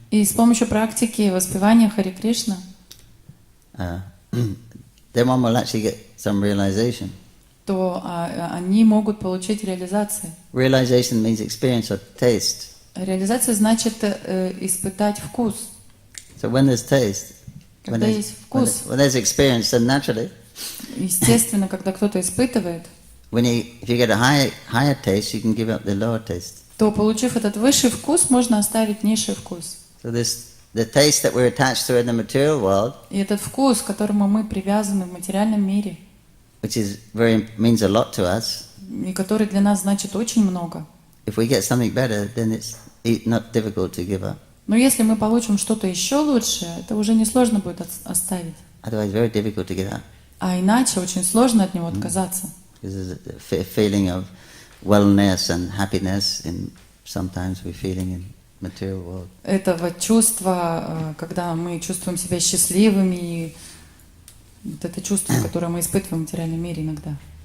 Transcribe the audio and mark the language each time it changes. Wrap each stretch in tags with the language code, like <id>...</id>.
<ru>И с помощью практики воспевания Харе Кришна,</ru> <en>then one will actually get some realization.</en> <ru>то они могут получить реализацию.</ru> <en>Realization means experience or taste.</en> <ru>Реализация значит испытать вкус.</ru> <en>So when there's taste,</en> <ru>Когда есть вкус,</ru> <en>when there's experience, then naturally,</en> <ru>естественно, когда кто-то испытывает,</ru> <en>if you get a higher taste, you can give up the lower taste.</en> <ru>то, получив этот высший вкус, можно оставить низший вкус.</ru> <en>So the taste that we're attached to in the material world,</en> <ru>И этот вкус, к которому мы привязаны в материальном мире,</ru> <en>which means a lot to us,</en> <ru>и который для нас значит очень много.</ru> <en>if we get something better, then it's not difficult to give up.</en> <ru>Но если мы получим что-то еще лучше, это уже несложно будет оставить.</ru> <en>Otherwise, very difficult to give up.</en> <ru>А иначе очень сложно от него отказаться.</ru> <en>Because there's a feeling of wellness and happiness sometimes we're feeling in material world.</en> <ru>Этого чувства, когда мы чувствуем себя счастливыми, и вот это чувство, которое мы испытываем в материальном мире иногда.</ru>